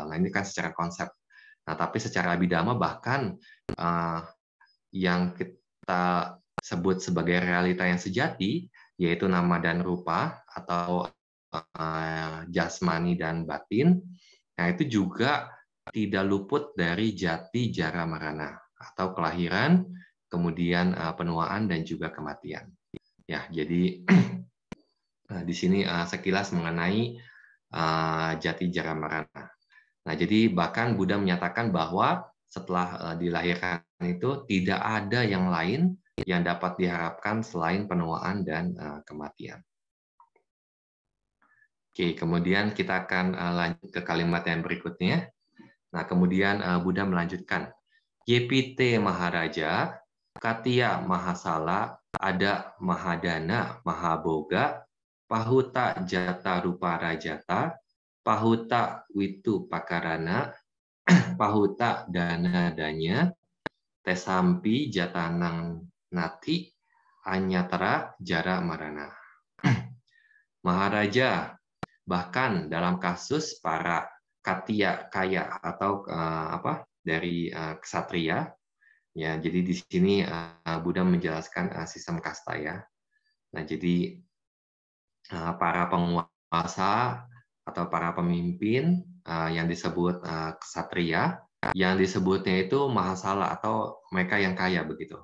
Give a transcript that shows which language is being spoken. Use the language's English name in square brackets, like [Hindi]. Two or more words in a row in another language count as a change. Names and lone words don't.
[Indonesian] Nah, ini kan secara konsep. Nah, tapi secara abidama bahkan yang kita sebut sebagai realita yang sejati, yaitu nama dan rupa atau jasmani dan batin, nah itu juga tidak luput dari [Pali] jati jara marana [Indonesian] atau kelahiran, kemudian penuaan dan juga kematian. Ya, jadi di sini sekilas mengenai [Pali] jati jara marana. [Indonesian] Nah, jadi bahkan Buddha menyatakan bahwa setelah dilahirkan itu tidak ada yang lain yang dapat diharapkan selain penuaan dan kematian. Oke, kemudian kita akan lanjut ke kalimat yang berikutnya. Nah, kemudian Buddha melanjutkan, [Pali] Yepite Maharaja, Katya Mahasala, Ada Mahadana Mahaboga, Pahuta Jata Rupa Rajata, Pahuta Witu Pakarana, Pahuta Dana Danya, Tesampi Jatanang Nati, Anyatara Jara Marana. [Indonesian] Maharaja, bahkan dalam kasus para Katya kaya atau dari ksatria, ya jadi di sini Buddha menjelaskan sistem kasta ya. Nah, jadi para penguasa atau para pemimpin yang disebut ksatria, yang disebutnya itu mahasala atau mereka yang kaya begitu.